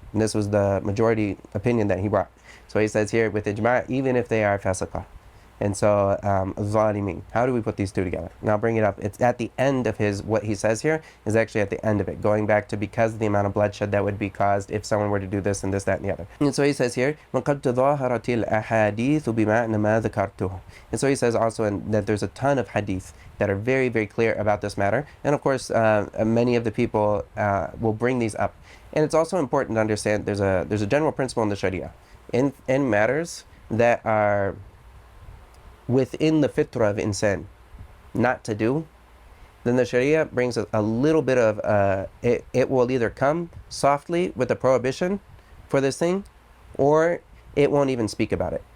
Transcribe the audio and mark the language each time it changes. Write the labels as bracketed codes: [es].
[en] And this was the majority opinion that he brought. So he says here with ijma', even if they are fasaqah. And so, zalimin. How do we put these two together? And I'll bring it up. It's at the end of what he says here is actually at the end of it, going back to because of the amount of bloodshed that would be caused if someone were to do this and this, that, and the other. [ar] And so he says here, وَقَدْ تَظَاهَرَتِ الْأَحَادِيثُ بِمَعْنَ مَا ذَكَرْتُهُ. [en] And so he says also that there's a ton of hadith that are very, very clear about this matter. And of course, many of the people will bring these up. And it's also important to understand there's a general principle in the Sharia. In matters that are within the fitrah of insan not to do, then the Sharia brings a little bit of it will either come softly with a prohibition for this thing, or it won't even speak about it.